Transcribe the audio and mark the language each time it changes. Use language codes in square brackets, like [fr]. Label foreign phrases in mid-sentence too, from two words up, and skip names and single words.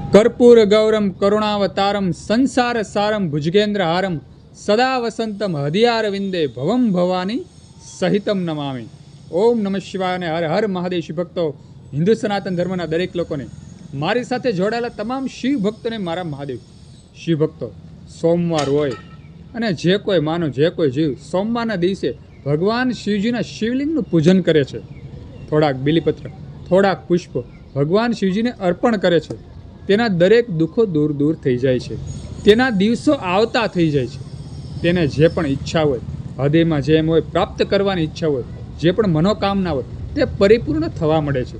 [sa] कर्पूर गौरम करुणावतारम संसार सारम भुजगेन्द्र हारम सदा वसंतम हृदयारविंदे भवम भवानी सहितम नमामि। ओम नमः शिवाय [gu] અને હર હર મહાદેવ શિવ ભક્તો, હિન્દુ સનાતન ધર્મના દરેક લોકોને, મારી સાથે જોડાયેલા તમામ શિવ ભક્તોને મારા મહાદેવ શિવ ભક્તો, સોમવાર હોય અને જે કોઈ માનો જે કોઈ જીવ સોમવારના દિવસે ભગવાન શિવજીના શિવલિંગનું પૂજન કરે છે, થોડાક બિલીપત્ર થોડાક પુષ્પો ભગવાન શિવજીને અર્પણ કરે છે, તેના દરેક દુઃખો દૂર દૂર થઈ જાય છે, તેના દિવસો આવતા થઈ જાય છે, તેને જે પણ ઈચ્છા હોય, હૃદયમાં જેમ હોય પ્રાપ્ત કરવાની ઈચ્છા હોય, જે પણ મનોકામના હોય તે પરિપૂર્ણ થવા મળે છે।